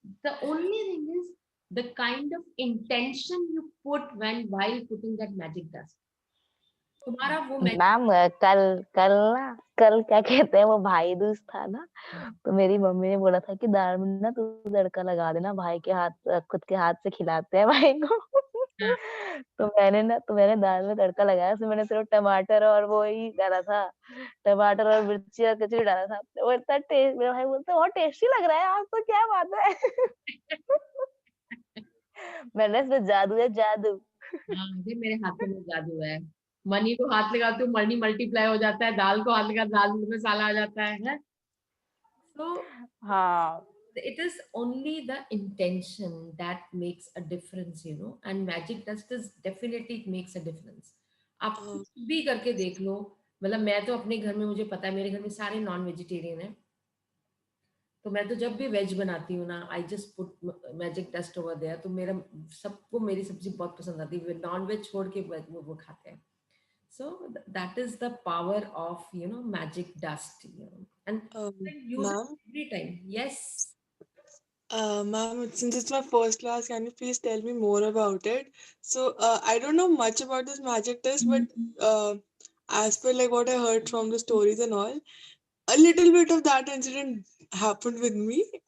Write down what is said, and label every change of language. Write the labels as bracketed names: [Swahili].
[English] The only thing is the kind of intention you put while putting that magic dust, [Hindi] तुम्हारा वो ma'am कल कल ना, कल क्या कहते हैं, वो भाई दूज था ना, तो मेरी मम्मी ने बोला था कि दाल में ना तू तड़का लगा देना, भाई के हाथ, खुद के हाथ से खिलाते हैं भाई को। तो मैंने दाल में तड़का लगाया, उसमें मैंने सिर्फ टमाटर और वो ही डाला था, टमाटर और मिर्ची और कचरी डाला था। वो इतना टेस्ट, मेरा भाई बोलता बहुत टेस्टी लग रहा है आज तो, क्या बात है। मैंने इसमें जादू है, जादू। हाँ ये मेरे हाथों में जादू है, मनी को हाथ लगाती हूँ मनी मल्टीप्लाई हो जाता है, दाल को हाथ लगा दाल में मसाला आ जाता है। [English] So [Hindi] हाँ [English] it is only the intention that makes a difference, and magic dust is definitely it makes a difference। [Hindi] आप कुछ भी करके देख लो, मतलब मैं तो अपने घर में, मुझे पता है मेरे घर में सारे नॉन वेजिटेरियन हैं, तो मैं तो जब भी वेज बनाती हूँ ना, [English] I just put magic dust over there, [Hindi] तो मेरा सबको मेरी सब्जी बहुत पसंद आती है, नॉन वेज छोड़ के वो खाते हैं। [English] So that is the power of magic dust, and use it Ma'am, every time. Yes. ma'am, since it's my first class, can you please tell me more about it? So, I don't know much about this magic test, but as per like what I heard from the stories and all, a little bit of that incident happened with me.